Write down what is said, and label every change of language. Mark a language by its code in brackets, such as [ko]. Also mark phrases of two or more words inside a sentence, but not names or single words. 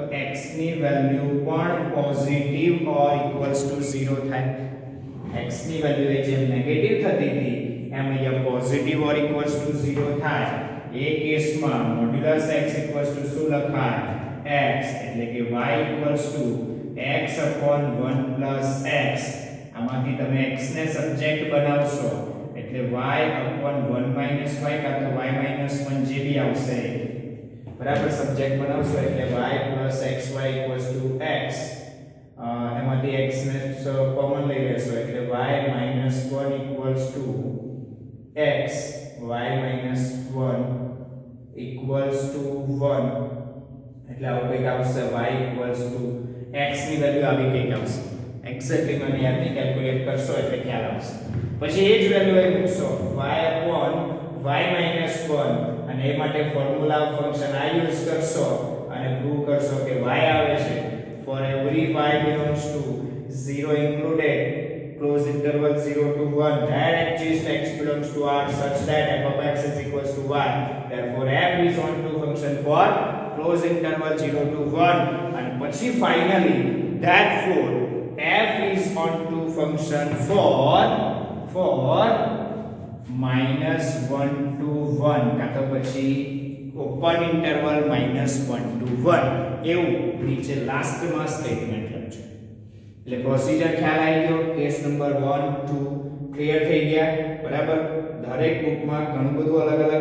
[gu] x ની વેલ્યુ પણ [en] positive or equals to [gu] 0 થાય x ની વેલ્યુ એ જેમ નેગેટિવ થતી હતી એમ અહીંયા [en] positive or equals to [gu] 0 થાય એ કેસમાં [en] modulus x equals to [gu] શું લખાય x એટલે કે [en] y equals to x upon 1 plus x [gu] આમાંથી તમે x ને સબ્જેક્ટ બનાવશો એટલે [en] y upon 1 minus y [gu] કાં તો [en] y minus 1 [gu] જે બી આવશે બરાબર સબ્જેક્ટ બનાવશો એટલે [en] y plus xy equals to x [gu] એમાંથી x ને કોમન લઈ લેશો એટલે [en] y minus 1 equals to x y minus 1 equals to 1 [gu] એટલે આવું કંઈક આવશે [en] y equals to x [gu] ની વેલ્યુ આવી કંઈક આવશે એક્ઝેક્ટલી મને યાદ નહીં કેલ્ક્યુલેટ કરશો એટલે ખ્યાલ આવશે પછી એ જ વેલ્યુ અહીં મૂકશો [en] y upon y minus 1 [gu] અને એ માટે ફોર્મ્યુલા ફંક્શન આ યુઝ કરશો અને પ્રૂવ કરશો કે y આવે છે [en] for every y belongs to 0 included close interval 0 to 1 that exists x belongs to r such that f of x is equals to y therefore f is onto function for close interval 0 to 1 and પછી finally therefore f is onto function for [gu] -1 to 1 કાં તો પછી [en] open interval [gu] -1 to 1 એવું નીચે લાસ્ટમાં સ્ટેટમેન્ટ લખજો એટલે પ્રોસિજર ખ્યાલ આવી ગયો [en] case number [gu] 1 2 ક્લિયર થઈ ગયા બરાબર દરેક બુકમાં ઘણું બધું અલગ અલગ